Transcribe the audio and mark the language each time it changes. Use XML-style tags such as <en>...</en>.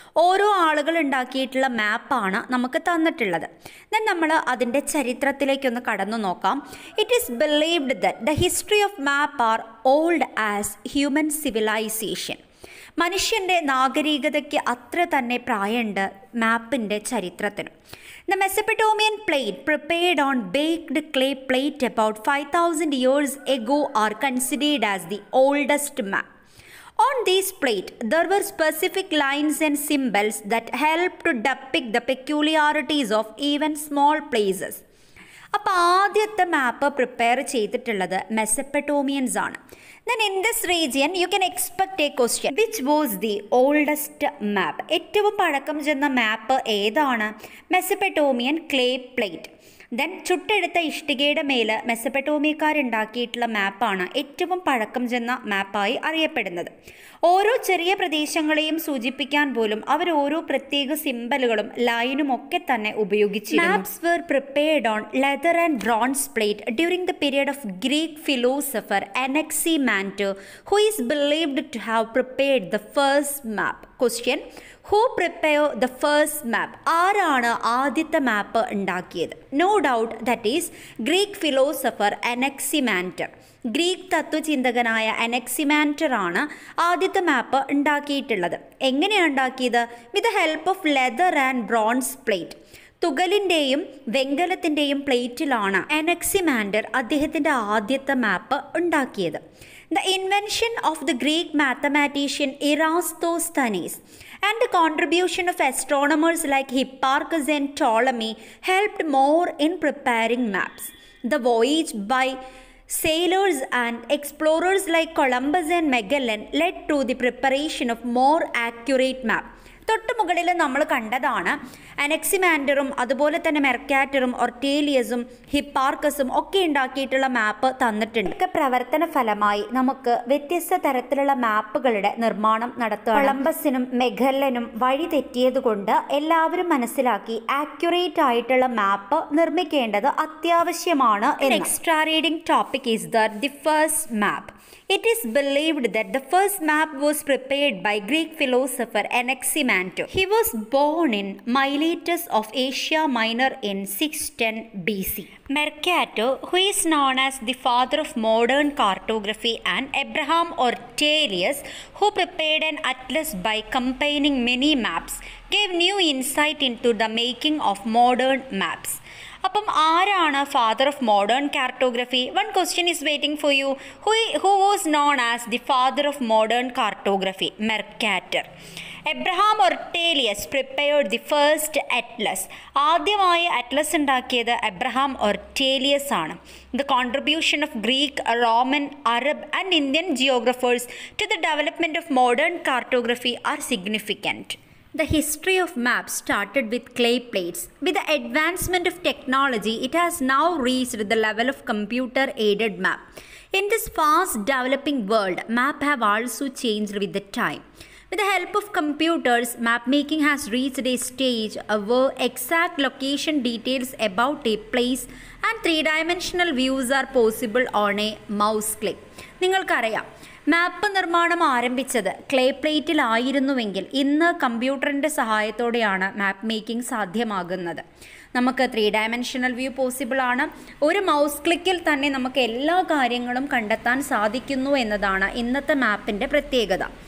<ml>ഓരോ ആളുകൾ ഉണ്ടാക്കിയിട്ടുള്ള മാപ്പാണ് നമുക്ക് തന്നിട്ടുള്ളത്.</ml> <en>then</en> <ml>നമ്മൾ അതിൻ്റെ ചരിത്രത്തിലേക്കൊന്ന് കടന്നു നോക്കാം.</ml> <en>It is believed that the history of map are old as human civilisation.</en> <ml>മനുഷ്യൻ്റെ നാഗരികതയ്ക്ക് അത്ര തന്നെ പ്രായമുണ്ട് മാപ്പിൻ്റെ ചരിത്രത്തിന്.</ml> <en>The Mesopotamian plate prepared on baked clay plate about 5,000 years ago are considered as the oldest map. On these plate, there were specific lines and symbols that help to depict the peculiarities of even small places.</en> <ml>അപ്പോൾ ആദ്യത്തെ മാപ്പ് prepare ചെയ്തിട്ടുള്ളത് മെസപ്പട്ടോമിയൻസ് ആണ്.</ml> <en>Then in this region you can expect a question. Which was the oldest map?</en> <ml>ഏറ്റവും പഴക്കം ചെന്ന മാപ്പ് ഏതാണ്? Mesopotamian clay plate. Then ചുട്ടെടുത്ത ഇഷ്ടികയുടെ മേൽ മെസപ്പൊട്ടേമിയക്കാരുണ്ടാക്കിയിട്ടുള്ള മാപ്പാണ് ഏറ്റവും പഴക്കം ചെന്ന മാപ്പായി അറിയപ്പെടുന്നത്. ഓരോ ചെറിയ പ്രദേശങ്ങളെയും സൂചിപ്പിക്കാൻ പോലും അവർ ഓരോ പ്രത്യേക സിംബലുകളും ലൈനും ഒക്കെ തന്നെ ഉപയോഗിച്ചിരുന്നു.</ml> <en>Maps were prepared on leather and bronze plate during the period of Greek philosopher Anaximander, who is believed to have prepared the first map. Question: Who prepared the first map?</en> <ml>ആരാണ് ആദ്യത്തെ മാപ്പ് ഉണ്ടാക്കിയത്?</ml> <en>No doubt that is Greek philosopher Anaximander.</en> <ml>Greek തത്വചിന്തകനായ Anaximander ആണ് ആദ്യത്തെ മാപ്പ് ഉണ്ടാക്കിയിട്ടുള്ളത്. എങ്ങനെയാണ് ഉണ്ടാക്കിയത്?</ml> <en>With the help of leather and bronze plate.</en> <ml>തുകലിൻ്റെയും വെങ്കലത്തിൻ്റെയും പ്ലേറ്റിലാണ് Anaximander അദ്ദേഹത്തിൻ്റെ ആദ്യത്തെ മാപ്പ് ഉണ്ടാക്കിയത്.</ml> <en>The invention of the Greek mathematician Eratosthenes and the contribution of astronomers like Hipparchus and Ptolemy helped more in preparing maps. The voyage by sailors and explorers like Columbus and Magellan led to the preparation of more accurate map.</en> <ml>തൊട്ട് മുകളിൽ നമ്മൾ കണ്ടതാണ് അനക്സിമാൻഡറും അതുപോലെ തന്നെ മെർക്കാറ്ററും ഒർട്ടേലിയസും ഹിപ്പാർക്കസും ഒക്കെ ഉണ്ടാക്കിയിട്ടുള്ള മാപ്പ് തന്നിട്ടുണ്ട്. പ്രവർത്തന ഫലമായി നമുക്ക് വ്യത്യസ്ത തരത്തിലുള്ള മാപ്പുകളുടെ നിർമ്മാണം നടത്തുക. കൊളംബസിനും മെഗല്ലനും വഴി തെറ്റിയതുകൊണ്ട് എല്ലാവരും മനസ്സിലാക്കി ആക്യുറേറ്റ് ആയിട്ടുള്ള മാപ്പ് നിർമ്മിക്കേണ്ടത് അത്യാവശ്യമാണ്.</ml> <en>Extra reading topic is the first map. It is believed that the first map was prepared by Greek philosopher Anaximander. He was born in Miletus of Asia Minor in 610 BC. Mercator, who is known as the father of modern cartography, and Abraham Ortelius, who prepared an atlas by combining many maps, gave new insight into the making of modern maps.</en> <ml>അപ്പം ആരാണ്</ml> <en>Father of modern cartography? One question is waiting for you. Who was known as the father of modern cartography? Mercator. Abraham Ortelius prepared the first atlas.</en> <ml>ആദ്യമായി Atlas ഉണ്ടാക്കിയത് Abraham ഒർട്ടേലിയസ് ആണ്.</ml> <en>The contribution of Greek, Roman, Arab and Indian geographers to the development of modern cartography are significant. The history of maps started with clay plates. With the advancement of technology, it has now reached the level of computer-aided map. In this fast developing world, map have also changed with the time. With the help of computers, map making has reached a stage where exact location details about a place and three-dimensional views are possible on a mouse click.</en> <ml>നിങ്ങൾക്കറിയാം, മാപ്പ് നിർമ്മാണം ആരംഭിച്ചത് clay പ്ലേറ്റിലായിരുന്നുവെങ്കിൽ ഇന്ന് കമ്പ്യൂട്ടറിൻ്റെ സഹായത്തോടെയാണ് മാപ്പ് making സാധ്യമാകുന്നത്. നമുക്ക് 3 dimensional view possible ആണ്. ഒരു മൗസ് ക്ലിക്കിൽ തന്നെ നമുക്ക് എല്ലാ കാര്യങ്ങളും കണ്ടെത്താൻ സാധിക്കുന്നു എന്നതാണ് ഇന്നത്തെ മാപ്പിൻ്റെ പ്രത്യേകത.</ml>